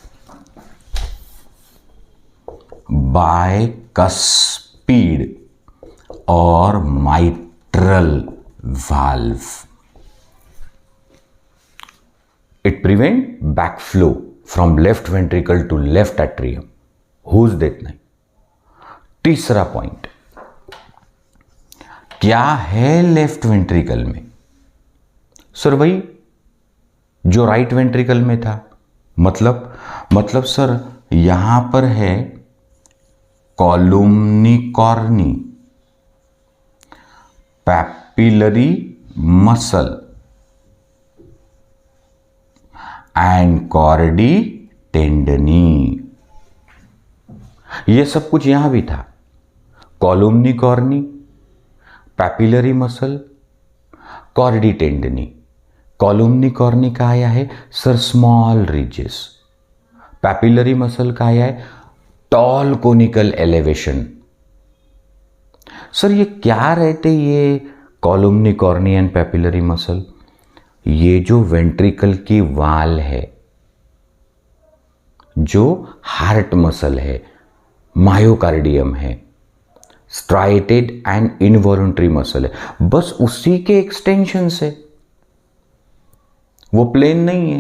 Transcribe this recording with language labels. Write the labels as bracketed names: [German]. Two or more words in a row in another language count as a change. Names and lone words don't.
[English] Bicuspid or mitral valve. It prevents backflow from left ventricle to left atrium. [Marathi] होऊच देत नाही. [Hindi] तीसरा पॉइंट, क्या है [English] left ventricle [Hindi] में? सर वही जो [English] right ventricle [Hindi] में था। मतलब सर यहां पर है [English] columnae carneae, papillary muscle and chordae tendineae. [Hindi] यह सब कुछ यहां भी था, [English] columnae carneae, papillary muscle, chordae tendineae. columnae carneae [Hindi] का आया है सर [English] small ridges, papillary muscle [Hindi] का आया है [English] tall conical elevation. [Hindi] सर ये क्या रहते ये [English] columnae carneae and papillary muscle? [Hindi] ये जो वेंट्रिकल की वाल है, जो [English] heart muscle [Hindi] है, मायोकार्डियम है, [English] striated and involuntary muscle [Hindi] है, बस उसी के एक्सटेंशन से, वो प्लेन नहीं है।